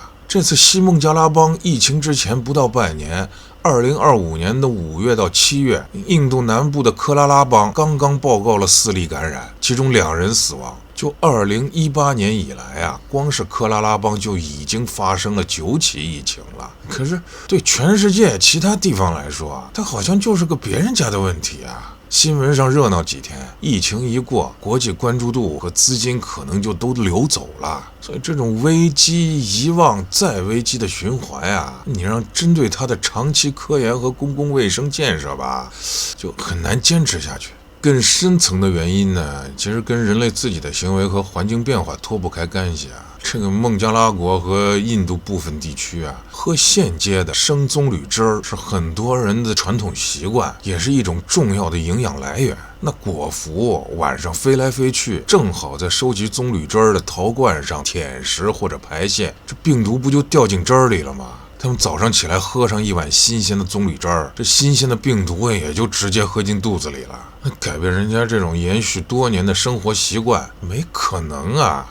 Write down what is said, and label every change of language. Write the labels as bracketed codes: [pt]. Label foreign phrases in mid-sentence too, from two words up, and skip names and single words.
[zh] 这次西孟加拉邦疫情之前不到半年，2025年的5月到7月，印度南部的克拉拉邦剛剛報告了4例感染，其中2人死亡。就2018年以來啊，光是克拉拉邦就已經發生了9起疫情了。可是對全世界其他地方來說啊，它好像就是個別人家的問題啊。新聞上熱鬧幾天，疫情一過，國際關注度和資金可能就都流走了。所以這種危機遺忘再危機的循環啊，你讓針對它的長期科研和公共衛生建設吧，就很難堅持下去。更深層的原因呢，其實跟人類自己的行為和環境變化脫不開干係啊。這個孟加拉國和印度部分地區啊，喝現結的生棕櫚汁兒是很多人的傳統習慣，也是一種重要的營養來源。那果蝠晚上飛來飛去，正好在收集棕櫚汁兒的陶罐上舔食或者排泄，這病毒不就掉進汁兒裡了嗎？他們早上起來喝上一碗新鮮的棕櫚汁兒，這新鮮的病毒也就直接喝进肚子裡了。改变人家這種延續多年的生活習慣，沒可能啊！